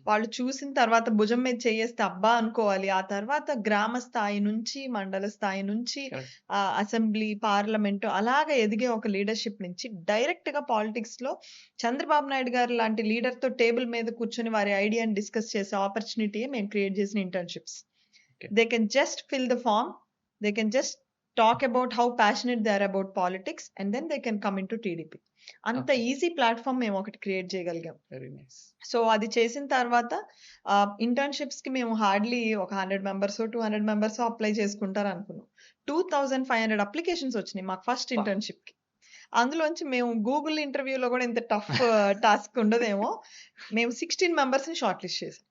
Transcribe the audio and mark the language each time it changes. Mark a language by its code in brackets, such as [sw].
[te] వాళ్ళు చూసిన తర్వాత భుజం మీద చెయ్యేస్తే అబ్బా! అనుకోవాలి. ఆ తర్వాత గ్రామ స్థాయి నుంచి, మండల స్థాయి నుంచి [en] Correct. [te] అసెంబ్లీ, పార్లమెంటు అలాగా ఎదిగే ఒక లీడర్‌షిప్ నుంచి డైరెక్ట్‌గా పాలిటిక్స్‌లో చంద్రబాబు నాయుడు గారు లాంటి లీడర్‌తో టేబుల్ మీద కూర్చొని వారి ఐడియాని డిస్కస్ చేసే ఆపర్చునిటీయే మేము క్రియేట్ చేసిన internships. [en] Okay. They can just fill the form. They can just talk about how passionate they are about politics and then they can come into TDP. [te] అంత [en] Okay. [te] ఈజీ ప్లాట్‌ఫార్మ్ మేము ఒకటి create చేయగలిగాం. [en] Very nice. [te] So, అది చేసిన తర్వాత ఇంటర్న్‌షిప్స్‌కి మేము hardly ఒక 100 మెంబర్సో, 200 మెంబర్సో apply చేసుకుంటారనుకున్నాం. 2500 applications వచ్చినాయి మాకు ఫస్ట్ అబ్బా! ఇంటర్న్‌షిప్‌కి. అందులోంచి మేము గూగుల్ ఇంటర్వ్యూలో కూడా ఇంత టఫ్ టాస్క్ ఉండదేమో. మేము 16 మెంబర్స్‌ని షార్ట్ లిస్ట్ చేసాం.